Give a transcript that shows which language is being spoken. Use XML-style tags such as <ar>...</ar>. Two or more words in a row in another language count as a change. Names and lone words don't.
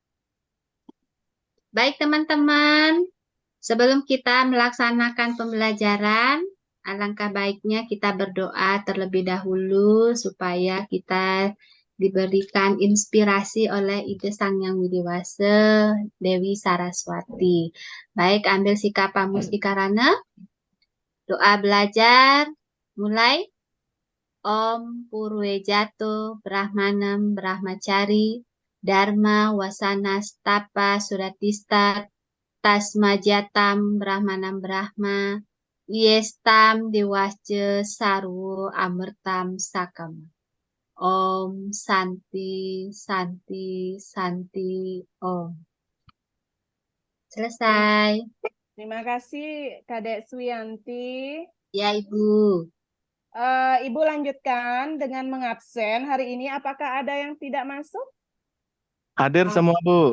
<id>Baik teman-teman, sebelum kita melaksanakan pembelajaran, alangkah baiknya kita berdoa terlebih dahulu supaya kita diberikan inspirasi oleh Ide Sang Yang Widiwasa Dewi Saraswati. Baik, ambil sikap pamustika doa belajar, mulai.</id> <sa>Om Purwejato Brahmanam Brahmachari Dharma Wasanastapa Suratista Tasmajatam Brahmanam Brahma Yestam Dewasya Sarwo Amertam Sakam. Om Santi Santi Santi Om.</sa> <id>Selesai. Terima kasih Kadek Suyanti. Ya Ibu. Ibu lanjutkan dengan mengabsen hari ini. Apakah ada yang tidak masuk? Hadir semua, Bu.</id>